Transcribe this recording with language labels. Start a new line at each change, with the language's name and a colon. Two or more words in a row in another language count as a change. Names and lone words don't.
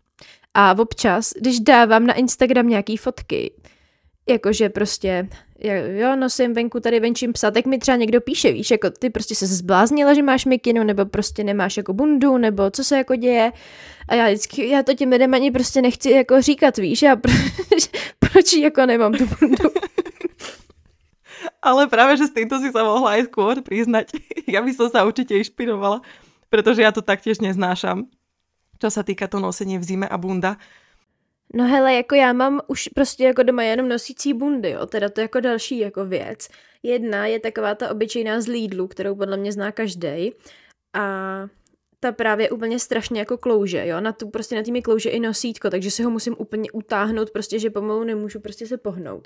Czech: A občas, když dávám na Instagram nějaký fotky, jakože prostě, jo, nosím venku, tady venčím psa, tak mi třeba někdo píše, víš, jako ty prostě se zbláznila, že máš mikinu, nebo prostě nemáš jako bundu, nebo co se jako děje. A já to těm lidem ani prostě nechci jako říkat, víš, proč jako nemám tu bundu.
Slovak: Ale práve, že s týmto si sa mohla aj skôr priznať. Ja by som sa určite inšpirovala, pretože ja to taktiež neznášam, čo sa týka to nosenie v zime a bunda.
Czech: No hele, jako já mám už prostě jako doma jenom nosící bundy, jo, teda to jako další jako věc. Jedna je taková ta obyčejná z Lidlu, kterou podle mě zná každej a ta právě úplně strašně jako klouže, jo, na té mi klouže i nosítko, takže si ho musím úplně utáhnout, prostě, že pomalu nemůžu prostě se pohnout.